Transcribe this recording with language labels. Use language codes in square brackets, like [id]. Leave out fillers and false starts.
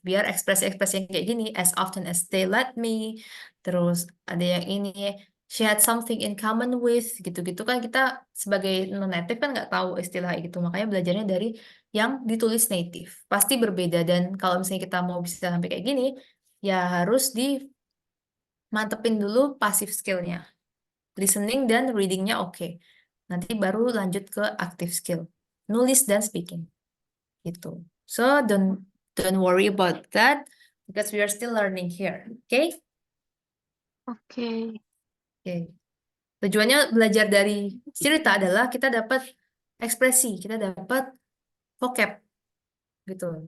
[id] Biar ekspresi-ekspresi yang kayak gini, [en] as often as they let me, [id] terus ada yang ini, [en] she had something in common with, [id] gitu-gitu kan kita sebagai non-native kan nggak tahu istilah kayak gitu. Makanya belajarnya dari yang ditulis native. Pasti berbeda dan kalau misalnya kita mau bisa sampai kayak gini, ya harus dimantepin dulu passive skill-nya. Listening dan readingnya oke. Nanti baru lanjut ke active skill. Nulis dan speaking. Gitu. [en] So don't worry about that because we are still learning here. Okay? [id] oke. Oke. Tujuannya belajar dari cerita adalah kita dapat ekspresi, kita dapat vocab gitu.